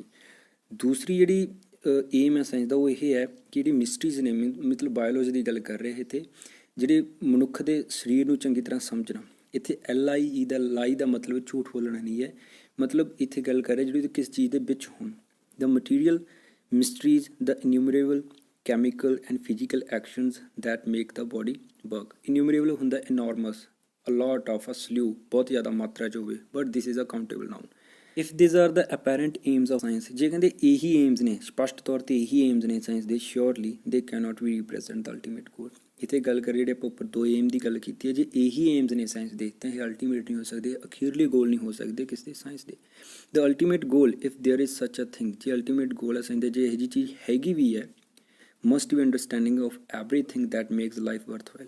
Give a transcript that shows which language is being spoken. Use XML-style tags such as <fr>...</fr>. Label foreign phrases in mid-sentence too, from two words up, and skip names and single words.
<pa>ਦੂਸਰੀ ਜਿਹੜੀ ਏਮ ਹੈ ਸਾਇੰਸ ਦਾ ਉਹ ਇਹ ਹੈ ਕਿ ਜਿਹੜੀ ਮਿਸਟਰੀਜ਼ ਨੇ, ਮਤਲਬ ਬਾਇਓਲੋਜੀ ਦੀ ਗੱਲ ਕਰ ਰਹੇ ਇੱਥੇ, ਜਿਹੜੇ ਮਨੁੱਖ ਦੇ ਸਰੀਰ ਨੂੰ ਚੰਗੀ ਤਰ੍ਹਾਂ ਸਮਝਣਾ। ਇੱਥੇ LIE ਦਾ ਲਾਈ ਦਾ ਮਤਲਬ ਝੂਠ ਬੋਲਣਾ ਨਹੀਂ ਹੈ, ਮਤਲਬ ਇੱਥੇ ਗੱਲ ਕਰ ਰਹੇ ਜਿਹੜੀ ਕਿਸ ਚੀਜ਼ ਦੇ ਵਿੱਚ ਹੋਣ।</pa> <en>the material mysteries, the innumerable chemical and physical actions that make the body work। Innumerable ਹੁੰਦਾ enormous, a lot of, a slew,</en> <pa>ਬਹੁਤ ਜ਼ਿਆਦਾ ਮਾਤਰਾ 'ਚ ਹੋਵੇ,</pa> <en>but this is a countable noun। If these are the apparent aims of science,</en> <pa>ਜੇ ਕਹਿੰਦੇ ਇਹੀ ਏਮਸ ਨੇ, ਸਪਸ਼ਟ ਤੌਰ ਤੇ ਇਹੀ ਏਮਸ ਨੇ ਸਾਇੰਸ ਦੇ,</pa> <en>surely they cannot be represent the ultimate goal।</en> <pa>ਇੱਥੇ ਗੱਲ ਕਰੀਏ ਜਿਹੜੇ ਆਪਾਂ ਉੱਪਰ ਦੋ ਏਮ ਦੀ ਗੱਲ ਕੀਤੀ ਹੈ, ਜੇ ਇਹੀ ਏਮਸ ਨੇ ਸਾਇੰਸ ਦੇ ਤਾਂ ਇਹ ਅਲਟੀਮੇਟ ਨਹੀਂ ਹੋ ਸਕਦੇ, ਅਖੀਰਲੇ ਗੋਲ ਨਹੀਂ ਹੋ ਸਕਦੇ ਕਿਸ ਦੇ, ਸਾਇੰਸ ਦੇ।</pa> <en>the ultimate goal, if there is such a thing,</en> <pa>ਜੇ ਅਲਟੀਮੇਟ ਗੋਲ ਹੈ ਸਾਇੰਸ ਦੇ, ਜੇ ਇਹੋ ਜਿਹੀ ਚੀਜ਼ ਹੈਗੀ ਵੀ ਹੈ,</pa> <en>must be understanding of everything that makes life worthwhile.</en>